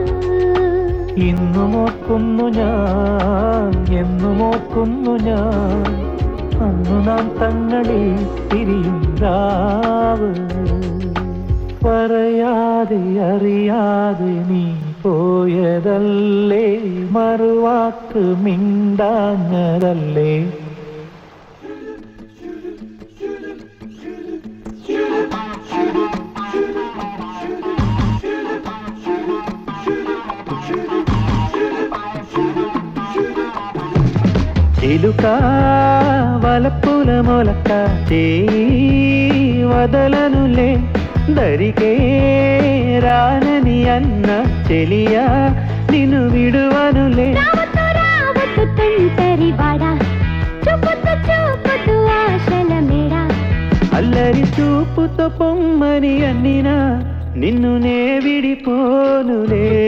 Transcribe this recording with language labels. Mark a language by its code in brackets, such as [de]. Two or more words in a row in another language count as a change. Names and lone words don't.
[ml] ഇന്നും ഓർക്കുന്നു ഞാൻ, എന്നും ഓർക്കുന്നു ഞാൻ, അന്നു നാം തങ്ങളിൽ പിരിയും രാവ്. പറയാതെ അറിയാതെ നീ പോയതല്ലേ, മറുവാക്ക് മിണ്ടാഞ്ഞതല്ലേ. [te] చిలుక వలపుల మొలక వదలనులే, దరికే రానని అన్న చెలియా నిన్ను విడువనులే. అల్లరి చూపుతో పొమ్మని అన్నినా నిన్ను నే విడిపోనులే.